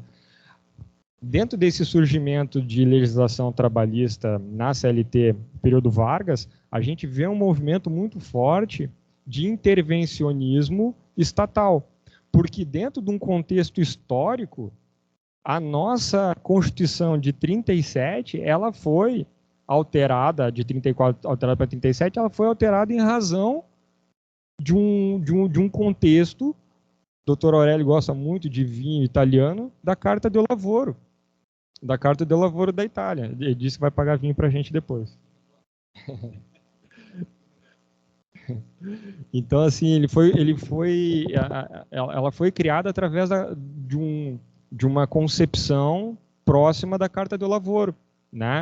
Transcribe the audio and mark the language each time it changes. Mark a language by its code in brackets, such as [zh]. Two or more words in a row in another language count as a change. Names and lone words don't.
[pt] Dentro desse surgimento de legislação trabalhista na CLT, período Vargas, a gente vê um movimento muito forte de intervencionismo estatal, porque dentro de um contexto histórico, a nossa Constituição de 37, ela foi alterada, de 34 alterada para 37, ela foi alterada em razão de um contexto, o Dr. Aurélio gosta muito de vinho italiano, da Carta del Lavoro. Da Carta del Lavoro da Itália. Ele disse que vai pagar vinho para a gente depois. Então, assim, ela foi criada através de uma concepção próxima da Carta del Lavoro, né?